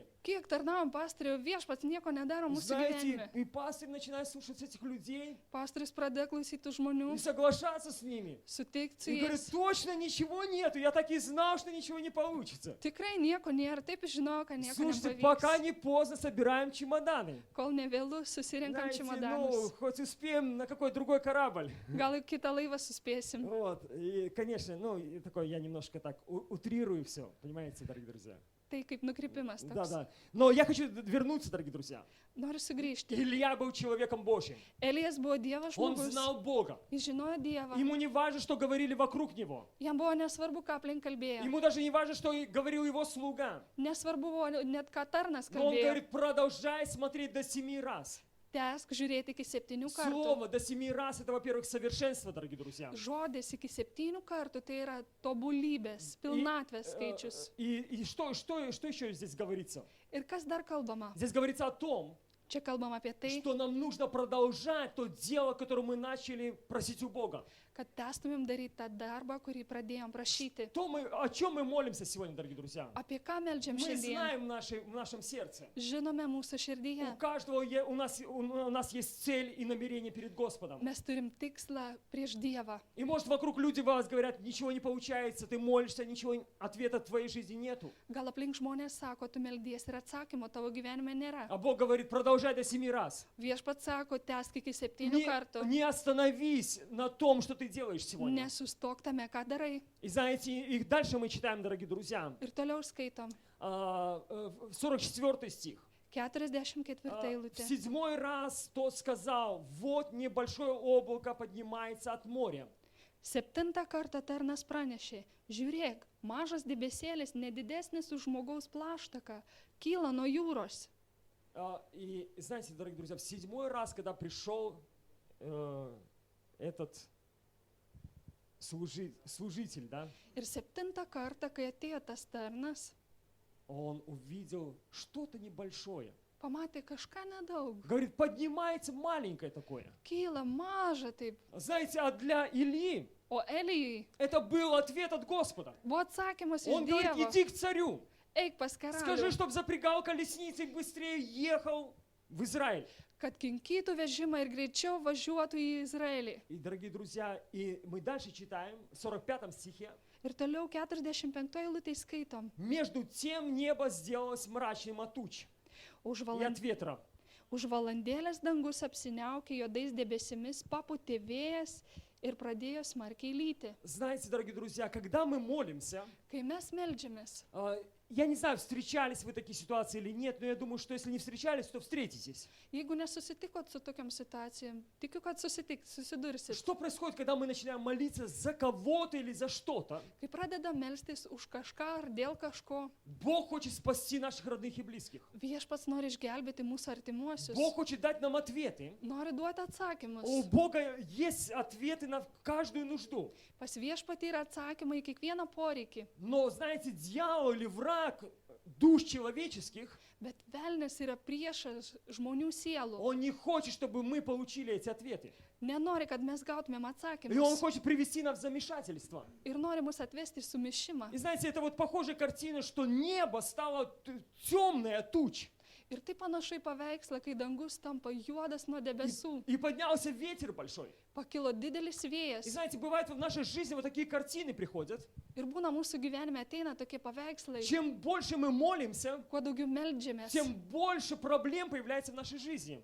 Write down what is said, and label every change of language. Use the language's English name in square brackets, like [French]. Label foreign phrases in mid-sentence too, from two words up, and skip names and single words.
[Lithuanian] Kiek tarnavom pastorių, viešpats nieko nedaro mūsų [Russian] Знаете, [Lithuanian] gyvenime. [Russian] и пастырь начинает слушать этих людей [Lithuanian] Pastorius pradėjo klausyti žmonių, [Russian] и соглашаться с ними. [Lithuanian] sutikti su [Russian] И говорит, [Lithuanian] jais. [Russian] точно ничего нету, я так и знал, что ничего не получится. [Lithuanian] Tikrai nieko nėra, taip ir žinau, kad nieko [Russian] Слушайте, пока [Lithuanian] nepavyks. [Russian] не поздно, собираем чемоданы. [Lithuanian] Kol nevėlu, susirinkam [Russian] Знаете, [Lithuanian] čemodanus. [Russian] хоть успеем на какой другой корабль. [Lithuanian] Gal į kitą laivą suspėsim. [Russian] Вот, и, конечно, и такой я немножко так утрирую все, понимаете, дорогие друзья. [Lithuanian] Tai kaip nukrypimas [Russian] Да, [Lithuanian] toks. [Russian] да. Но я хочу вернуться, дорогие друзья. [Lithuanian] Noriu sugrįžti. [Russian] Илья был человеком Божьим. [Lithuanian] Elijas buvo Dievo [Russian] Он [Lithuanian] žmogus. [Russian] знал Бога. [Lithuanian] Jis žinojo Dievą. [Russian] Ему не важно, что говорили вокруг него. [Lithuanian] Jam buvo nesvarbu, ką aplink kalbėjo. [Russian] Ему даже не важно, что говорил его слуга. [Lithuanian] Nesvarbu buvo net ką tarnas [Russian] Но он [Lithuanian] kalbėjo. [Russian] говорит, продолжай смотреть до 7 раз. [Lithuanian] Tęsk žiūrėti iki 7 kartų. [Russian] Слово до 7 раз это, во-первых, совершенство, дорогие друзья. [Lithuanian] Žodis iki 7 kartų tai yra tobulybės, pilnatvės skaičius. [Russian] И что еще здесь говорится? [Lithuanian] Ir kas dar kalbama? [Russian] Здесь говорится о том, [Lithuanian] Čia kalbam apie tai, [Russian] что нам нужно продолжать то дело, которое мы начали просить у Бога. [Lithuanian] kad testumėm daryti tą darbą, kurį pradėjom prašyti. [Russian] О чем мы молимся сегодня, дорогие друзья? [Lithuanian] Apie ką meldžiam [Russian] Мы [Lithuanian] šiandien? [Russian] знаем в нашем сердце. [Lithuanian] Žinome mūsų [Russian] У [Lithuanian] širdyje. [Russian] каждого у нас есть цель и намерение перед Господом. [Lithuanian] Mes turim tikslą prieš Dievą. [Russian] И может вокруг люди вас говорят, ничего не получается, ты молишься, ничего, ответа в твоей жизни нету. [Lithuanian] Gal aplink žmonės sako, tu meldies ir atsakymo tavo gyvenime nėra. [Russian] А Бог говорит, продолжай до 7 раз. [Lithuanian] Viešpats sako, tęsk iki 7 kartų. [Russian] Не остановись на том, что ты делаешь сегодня. [Lithuanian] Nesustok tame, ką darai. [Russian] И знаете, и дальше мы читаем, дорогие друзья, [Lithuanian] Ir toliau skaitom. [Russian] 44 стих. [Lithuanian] 44 [Russian] В [Lithuanian] eilutė. [Russian] 7 раз тот сказал, вот небольшое облако поднимается от моря. [Lithuanian] 7 kartą tarnas pranešė, žiūrėk, mažas debesėlis, nedidesnis už žmogaus plaštaką, kyla nuo jūros. [Russian] И знаете, дорогие друзья, в 7 раз, когда пришел этот служитель, да, [Lithuanian] Ir 7 kartą, kai atėjo tas tarnas, [Russian] он увидел что-то небольшое. [Lithuanian] pamatė kažką nedaug. [Russian] Говорит, поднимается маленькое такое. [Lithuanian] Kyla maža taip. [Russian] Знаете, а для Ильи [Lithuanian] O Elijui [Russian] это был ответ от Господа. [Lithuanian] buvo atsakymas iš [Russian] Он говорит, [Lithuanian] Dievo. [Russian] иди к царю, [Lithuanian] Eik pas [Russian] скажи, [Lithuanian] karalių, [Russian] чтобы запрягал колесницы и быстрее ехал в Израиль. [Lithuanian] kad kinkytų vežimą ir greičiau važiuotų į Izraelį. [Russian] И, дорогие друзья, и мы дальше читаем, в 45 стихе. [Lithuanian] Ir toliau 45 eilutėj skaitom. [Russian] Между тем небо сделалось мрачным от туч [Lithuanian] Už, [Russian] и от ветра. [Lithuanian] už valandėlės dangus apsiniaukė juodais debesimis, papūtė vėjas ir pradėjo smarkiai lyti. [Russian] Знаете, дорогие друзья, когда мы молимся, [Lithuanian] Kai mes meldžiamės, [Russian] я не знаю, встречались вы такие ситуации или нет, но я думаю, что если не встречались, то встретитесь. [Lithuanian] jeigu nesusitikot su tokiam situacijom, tikiu, kad susidursit. [Russian] Что происходит, когда мы начинаем молиться за кого-то или за что-то? [Lithuanian] Kai pradeda melstis už kažką ar dėl kažko, [Russian] Бог хочет спасти наших родных и близких. [Lithuanian] viešpats nori išgelbėti mūsų artimuosius, [Russian] Бог хочет дать нам ответы. [Lithuanian] nori duoti [Russian] У [Lithuanian] atsakymus. [Russian] Бога есть ответы на каждую нужду. [Lithuanian] Pas viešpatį yra atsakymai į kiekvieną poreikį, [Russian] Но, знаете, дьявол или враг душ человеческих, [Lithuanian] bet velnės yra priešas žmonių sielų. [Russian] он не хочет, чтобы мы получили эти ответы. [Lithuanian] Nenori, kad mes gautumėm [Russian] И он [Lithuanian] atsakymus. [Russian] хочет привести нас в замешательство. [Lithuanian] Ir nori mus atvesti į sumišimą. [Russian] И знаете, это вот похожая картина, что небо стало темное от туч. [Lithuanian] Ir tai panašai paveikslą, kai dangus tampa juodas nuo debesų. [Russian] И поднялся ветер большой. [Lithuanian] Pakilo didelis [Russian] И [Lithuanian] vėjas. [Russian] знаете, бывает в нашей жизни вот такие картины приходят. [Lithuanian] Ir būna mūsų gyvenime ateina tokie paveikslai. [Russian] Чем больше мы молимся, [Lithuanian] Kuo daugiau meldžiamės, [Russian] тем больше проблем появляется в нашей жизни.